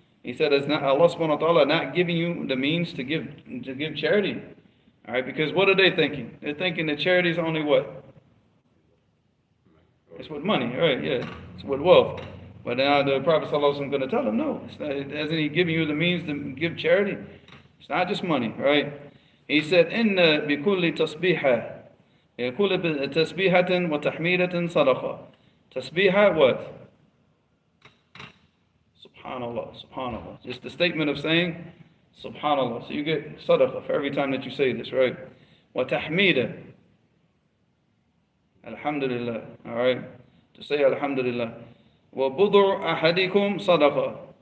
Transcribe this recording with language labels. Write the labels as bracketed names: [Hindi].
[English] He said, is not Allah subhanahu wa ta'ala not giving you the means to give charity? All right, because what are they thinking? They're thinking that charity is only what? It's with money, right? Yeah, it's with wealth. But now the Prophet ﷺ is going to tell them, no, it's not, hasn't he giving you the means to give charity? It's not just money, right? He said, [Arabic] إِنَّ بِكُلِّ تَصْبِيحَةٍ بِكُلِّ تَصْبِيحَةٍ وَتَحْمِيدَةٍ صَدَقَةٍ. [English] Tasbihah what? Subhanallah. Just the statement of saying Subhanallah. So you get sadaqah for every time that you say this, right? [Arabic] وَتَحْمِيدَ. [English] Alhamdulillah, alright? To say Alhamdulillah. [Arabic] وَبُضُعُ أَحَدِكُمْ صَدَقَةً.